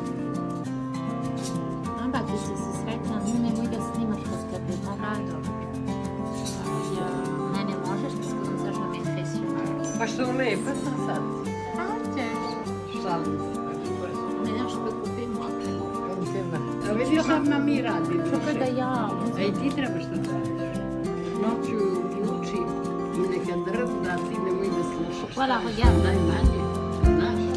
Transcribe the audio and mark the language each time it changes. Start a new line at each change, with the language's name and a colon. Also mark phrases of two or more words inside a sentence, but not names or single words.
Serbian: Ampak ti si sretna, nemoj da snimaš kroz kabinu. Ne, ne možeš,
French: parce que comme ça je me mets pression.
Serbian: Pa što lepa sam sad. Šalim se.
French: Maintenant je peux couper moi.
Serbian: A vidiš odmah mi radimo. Čekaj da ja... A i ti trebaš da radiš. Noću uključi i neka drvda, ti nemoj da slušaš.
French: Voilà, regarde.
Serbian: Najmanje, znaš.